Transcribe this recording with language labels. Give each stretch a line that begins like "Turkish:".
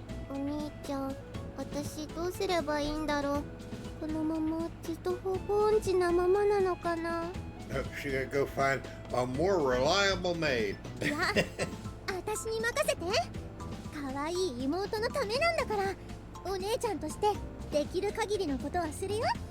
Japanese: お兄ちゃん、私どうすればいいんだろう。このままずっと方向音痴なままなのかな。
English: She gotta go find a more reliable maid.
Japanese: いや、私に任せて。可愛い妹のためなんだから、お姉ちゃんとしてできる限りのことはするよ。